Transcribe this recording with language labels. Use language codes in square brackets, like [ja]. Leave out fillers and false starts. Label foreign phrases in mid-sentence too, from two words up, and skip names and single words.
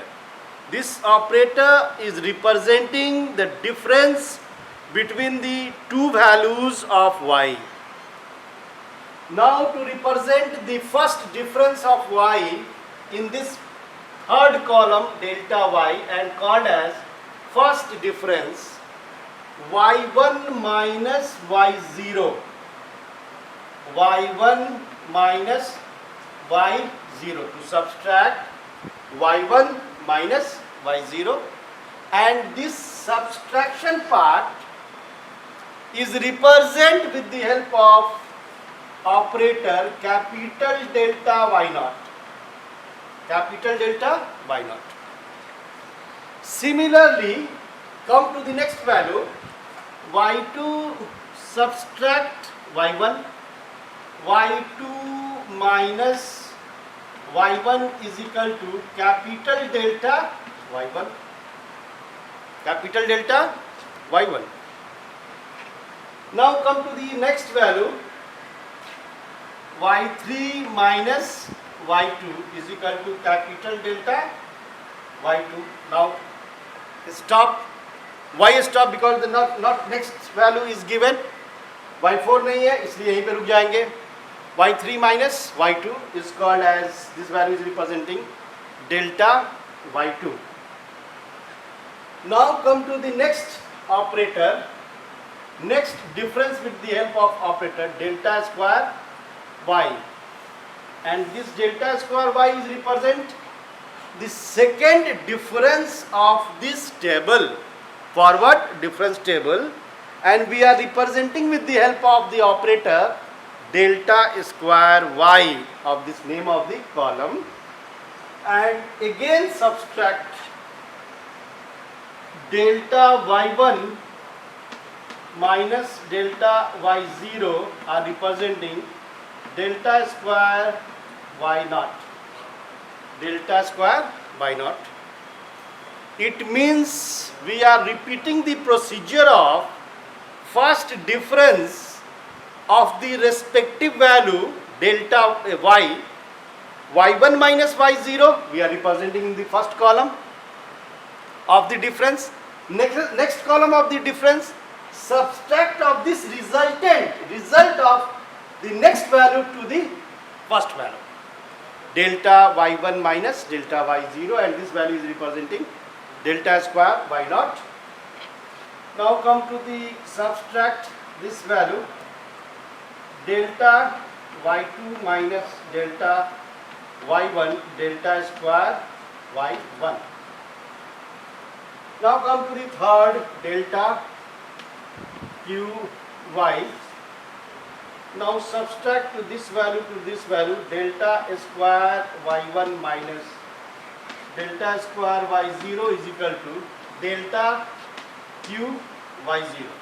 [en] This operator is representing the difference between the two values of y. Now to represent the first difference of y in this third column delta y and called as first difference y1 minus y0, y1 minus y0, to subtract y1 minus y0, and this subtraction part is represented with the help of operator capital delta y naught, capital delta y naught. Similarly, come to the next value, y2 subtract y1, y2 minus y1 is equal to capital delta y1, capital delta y1. Now come to the next value, y3 minus y2 is equal to capital delta y2. Now stop. Why stop? Because the not next value is given. [hi] y4 नहीं है, इसलिए यहीं पे रुक जाएंगे. [en] y3 minus y2 is called as, this value is representing delta y2. Now come to the next operator, next difference with the help of operator delta square y, and this delta square y is represent the second difference of this table, forward difference table, and we are representing with the help of the operator delta square y of this name of the column, and again subtract delta y1 minus delta y0 are representing delta square y naught, delta square y naught. It means we are repeating the procedure of first difference of the respective value delta y, y1 minus y0 we are representing in the first column of the difference. Next column of the difference, subtract of this result of the next value to the first value, delta y1 minus delta y0, and this value is representing delta square y naught. Now come to the subtract this value, delta y2 minus delta y1, delta square y1. Now come to the third, delta qy. Now subtract to this value, delta square y1 minus delta square y0 is equal to delta q y0.